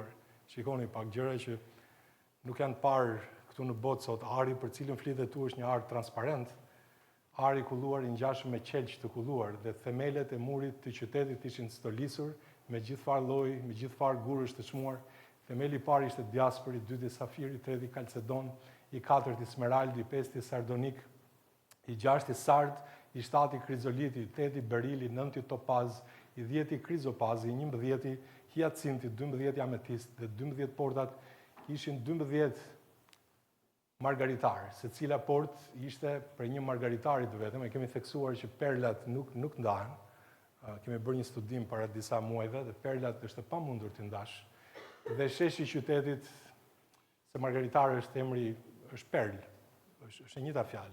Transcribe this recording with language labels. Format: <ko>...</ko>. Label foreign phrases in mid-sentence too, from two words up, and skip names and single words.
<sq>Shikoni pak gjëra që nuk janë parë këtu në botë sot. Ari për cilën flitet tu është një ar transparent, ar i kulluar i ngjashëm me qelq të kulluar, dhe themelet e murit të qytetit ishin stolisur me gjithfar lloj, me gjithfar gurësh të çmuar. Themeli i parë ishte djaspër, i dyti safir, i treti kalcedon, i 4 i smeraldi, i 5 i sardonik, i 6 i sard, i 7 i krizoliti, i 8 i berili, i 9 i topaz, i 10 i krizopaz, i 11 i hiacinti, 12 i ametist dhe 12 portat ishin 12 margaritar, se cila port ishte për një margaritarit vetëm, e kemi theksuar që perlat nuk ndahen, kemi bërë një studim para disa muajve, dhe perlat është pa mundur të ndash. Dhe sheshi qytetit, se margaritar është emri, është perl, është njëta fjalë.</sq>